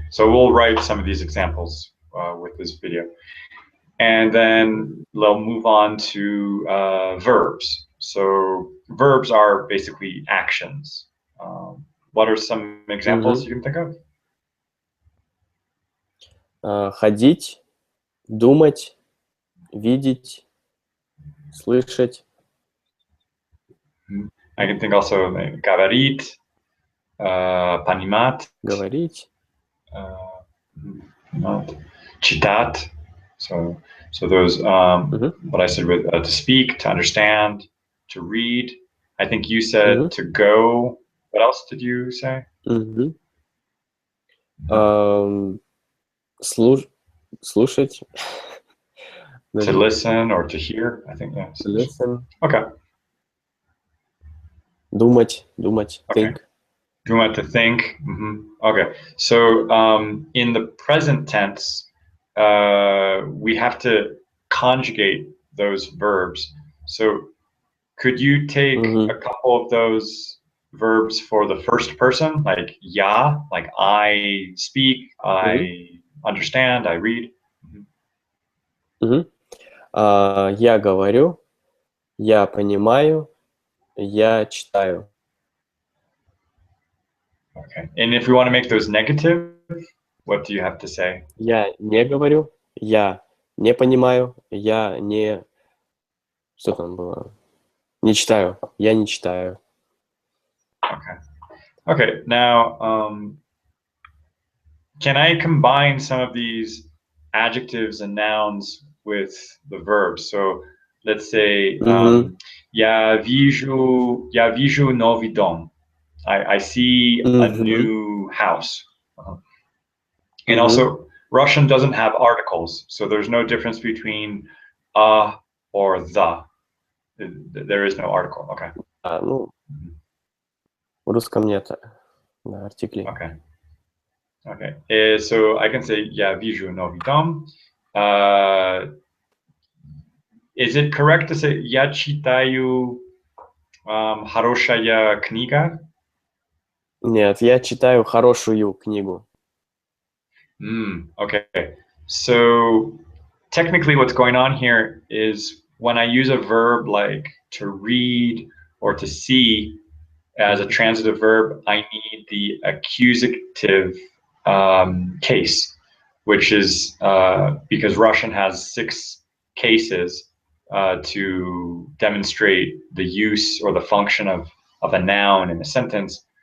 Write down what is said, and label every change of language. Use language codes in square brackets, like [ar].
[en] So we'll write some of these examples with this video. And then we'll move on to verbs. So verbs are basically actions. What are some examples you can think of? [ru] Ходить, думать, видеть, слышать. [en] I can think also [ru] говорить, Понимать, Говорить. читать. [en] So those what I said with to speak, to understand, to read. I think you said to go. What else did you say? [ru] Слушать. [en] To listen or to hear. I think yes. Listen. Okay. [ru] Думать. [en] Okay. Think. To think. Okay. So in the present tense, we have to conjugate those verbs. So could you take a couple of those verbs for the first person, like [ru] я, [en] like I speak, I understand, I read? [ru] Я говорю, я понимаю, я читаю. [en] Okay. And if we want to make those negative, what do you have to say? [ru] Я не говорю, я не понимаю, я не... Что там было? Не читаю, я не читаю. [en] Okay. Okay. Now, can I combine some of these adjectives and nouns with the verbs? So let's say, [ru] я вижу новый дом. [en] I see a new house. And also, Russian doesn't have articles, so there's no difference between or the. There is no article. Okay. [ru] Ну, в русском нет артиклей. [en] Okay. Okay. So I can say [ru] я вижу новый дом. [en] Is it correct to say [ru] я читаю хорошая книга? [en] Нет, я читаю хорошую книгу. Okay. So technically what's going on here is when I use a verb like to read or to see as a transitive verb, I need the accusative case, which is because Russian has 6 cases to demonstrate the use or the function of a noun in a sentence.